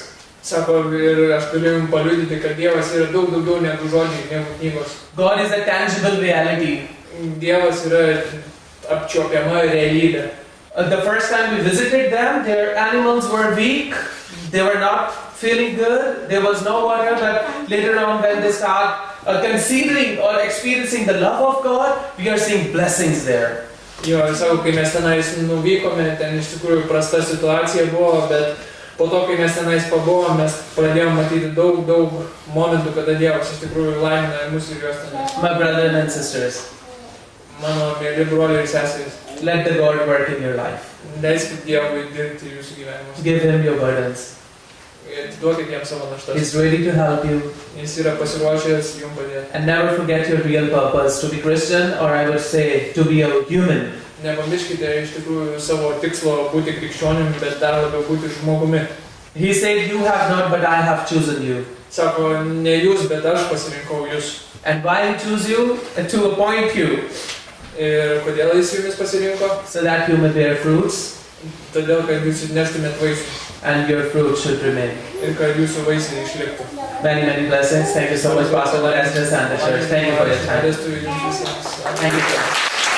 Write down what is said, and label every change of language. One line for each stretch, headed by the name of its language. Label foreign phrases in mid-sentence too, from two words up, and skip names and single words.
Lithuanian: Sako, ir aš turiu jums paliudyti, kad Dievas yra daug daugiau negu žodžiai, negu knygos.
English: God is a tangible reality.
Lithuanian: Dievas yra apčiuopiama realybė.
English: The first time we visited them, their animals were weak, they were not feeling good, there was no water, but later on when they start considering or experiencing the love of God, we are seeing blessings there.
Lithuanian: Jo, ir sako, kai mes tenais nuvykome, ten iš tikrųjų prasta situacija buvo, bet po to, kai mes tenais pabuvom, mes pradėjome matyti daug momentų, kada Dievas iš tikrųjų laimina mus ir juos tenais.
English: My brothers and sisters,
Lithuanian: Mano mėly broliai ir seserys,
English: let the God work in your life.
Lithuanian: leiskit Dievui dirbti jūsų gyvenimus.
English: Give Him your burdens.
Lithuanian: Atiduokit jam savo naštas.
English: He's ready to help you.
Lithuanian: Jis yra pasiruošęs jums padėti.
English: And never forget your real purpose, to be Christian, or I would say, to be a human.
Lithuanian: Nepamirškite iš tikrųjų savo tikslo būti krikščionimi, bet dar labiau būti žmogumi.
English: He said, "You have not, but I have chosen you."
Lithuanian: Sako, ne jūs, bet aš pasirinkau jūs.
English: And why He chose you? To appoint you,
Lithuanian: Ir kodėl jis jumis pasirinko?
English: so that you may bear fruits,
Lithuanian: Todėl, kad jūs neštumėt vaisių
English: and your fruit should remain.
Lithuanian: ir kad jūsų vaisiai išliktų.
English: Many, many blessings. Thank you so much, Pastor Estes and the church. Thank you for your time. Thank you. Thank you.